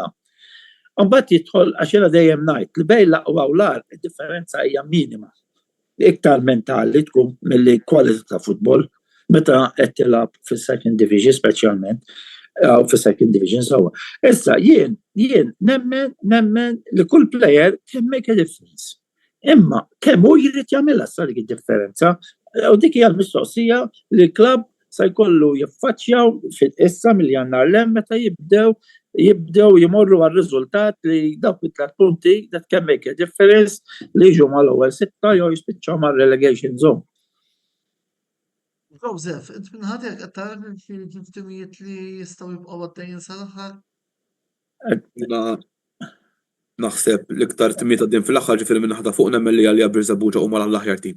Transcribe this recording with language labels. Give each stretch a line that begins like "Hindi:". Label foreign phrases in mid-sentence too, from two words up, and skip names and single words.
Maltese: Mbagħad jidħol għax jiena dejjem ngħid li bejn l-aqwa u l-agħar id-differenza hija minima. Iktar mentali tkun milli kwalità ta' futbol meta qed tilgħab fis-
English: second division
Maltese: speċjalment fis-
English: second division
Maltese: sewwa. Issa jien nemmen li kull plejer
English: can make a difference.
Maltese: Imma kemm hu jrid jagħmilha sa dik id-differenza u dik hija l-mistoqsija li l-klabb se jkollu jiffaċċjaw issa mill-Jannar l-hemm meta jibdew jimorru għal-riżultat li dawk it-3 punti
English: that can make a difference
Maltese: li jiġu mal-ewwel 6 jew jispiċċaw mal-
English: relegation zone.
Maltese: Joseph, int minn ħadd qed tara timijiet li jistgħu jibqgħu għaddejjin sal-aħħar? Naħseb l-iktar timijiet għaddejjin fil-aħħar ġifieri minn naħda fuq nemmen li għalija Birżebbuġa huma l-aħjar tim.